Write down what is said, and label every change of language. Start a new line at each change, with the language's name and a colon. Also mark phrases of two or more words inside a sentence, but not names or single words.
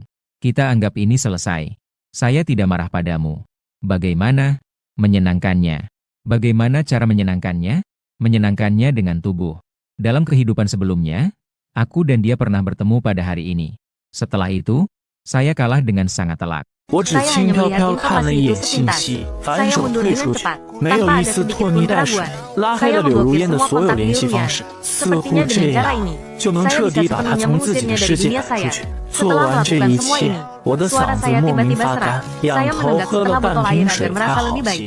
Indonesian: Kita anggap ini selesai. Saya tidak marah padamu. Bagaimana? Menyenangkannya. Bagaimana cara menyenangkannya? Menyenangkannya dengan tubuh. Dalam kehidupan sebelumnya, aku dan dia pernah bertemu pada hari ini. Setelah itu, saya kalah dengan sangat telak.
Chinese: 我只轻飘飘看了一眼信息，反手退出去，没有一丝拖泥带水，拉黑了柳如烟的所有联系方式。似乎这样就能彻底把她从自己的世界赶出去。做完这一切，我的嗓子莫名发干，仰头喝了半瓶水才好些。